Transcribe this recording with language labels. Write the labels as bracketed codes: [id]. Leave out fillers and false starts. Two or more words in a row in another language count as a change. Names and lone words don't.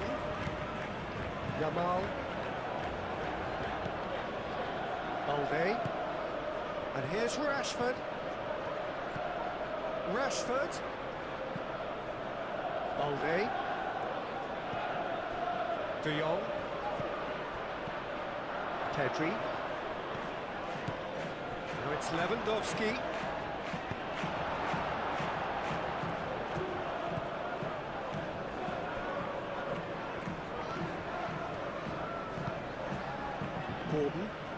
[en] Yamal. Balde. And here's Rashford. Rashford. Balde. De Jong. Pedri. Now it's Lewandowski. Gordon.